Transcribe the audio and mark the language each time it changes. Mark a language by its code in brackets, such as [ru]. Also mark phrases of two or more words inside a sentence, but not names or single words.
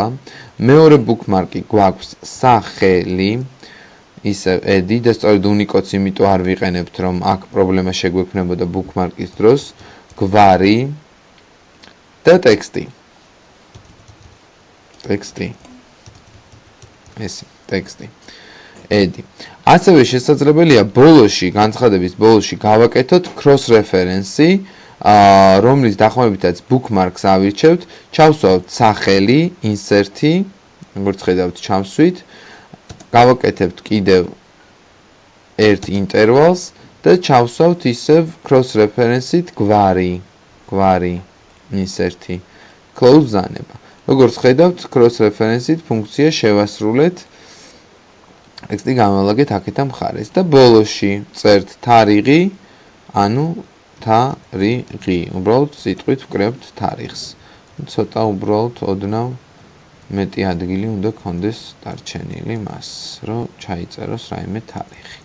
[ka] მეორე ბუქმარკი გვაქვს სახელი, ისე edi და სწორედ უნიკოდს იმიტომ არ ვიყენებთ, რომ აქ პრობლემა შეგვექმნებოდა ბუქმარკის დროს. გვარი და ტექსტი. ტექსტი. edi. ასევე შესაძლებელია ბოლოში, განცხადების ბოლოში გავაკეთოთ [en] cross reference-ი, [ka] რომლის დახმარებითაც bookmarks ავირჩევთ, ჩავსვავთ სახელი, insert-ი, როგორც ხედავთ, ჩავსვით, გავაკეთებთ კიდევ ერთ intervals და ჩავსვავთ ისევ [en] cross reference-ით [ka] გვარი, insert-ი, close ბრძანება. როგორც ხედავთ, [en] cross reference-ით [ka] ფუნქცია შევასრულეთ. ტექსტი გამოვაგეთ აქეთა მხარეს და ბოლოში წერთ თარიღი, ანუ თარიღი. უბრალოდ სიტყვით ვკრებთ თარიღს. ცოტა უბრალოდ ოდნავ მეტი ადგილი უნდა გქონდეს დარჩენილი მას, რომ ჩაიწეროს რაიმე თარიღი.